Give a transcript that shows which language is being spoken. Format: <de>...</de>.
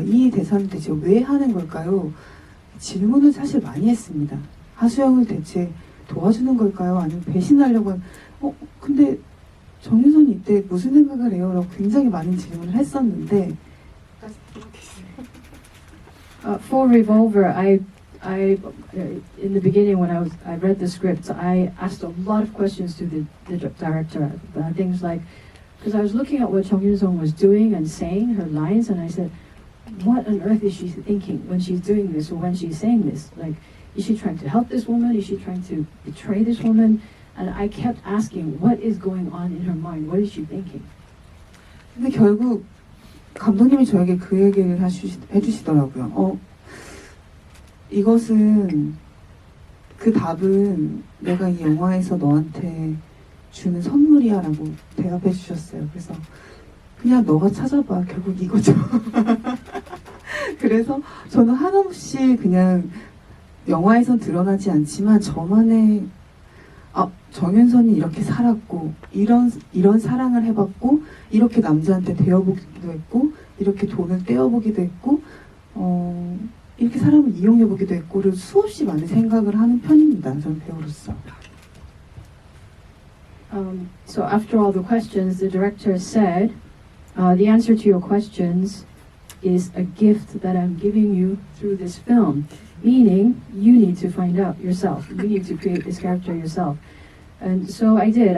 <ko>이 대사는 대체 왜 하는 걸까요? 질문을 사실 많이 했습니다. 하수영을 대체 도와주는 걸까요? 아니면 배신하려고 근데 정윤선이 이때 무슨 생각을 해요? 라고 굉장히 많은 질문을 했었는데</ko> <en>For Revolver, I in the beginning when I read the script, I asked a lot of questions to the director. Things like, because I was looking at what Chung Yun-sung was doing and saying her lines, and I said, what on earth is she thinking when she's doing this or when she's saying this? Like, is she trying to help this woman? Is she trying to betray this woman? And I kept asking, what is going on in her mind? What is she thinking?</en> <ko>근데 결국 감독님이 저에게 그 얘기를 해주시더라고요. 이것은 그 답은 내가 이 영화에서 너한테 주는 선물이야 라고 대답해 주셨어요. 그래서 그냥 너가 찾아봐. 결국 이거죠. 그래서 저는 한없이 그냥 영화에선 드러나지 않지만 저만의 정윤선이 이렇게 살았고 이런 사랑을 해봤고 이렇게 남자한테 되어보기도 했고 이렇게 돈을 떼어보기도 했고 이렇게 사람을 이용해보기도 했고 그리고 수없이 많은 생각을 하는 편입니다. 저는 배우로서.</ko> <en>So after all the questions, the director said, the answer to your questions is a gift that I'm giving you through this film, meaning you need to find out yourself. You need to create this character yourself. And so I did.</en>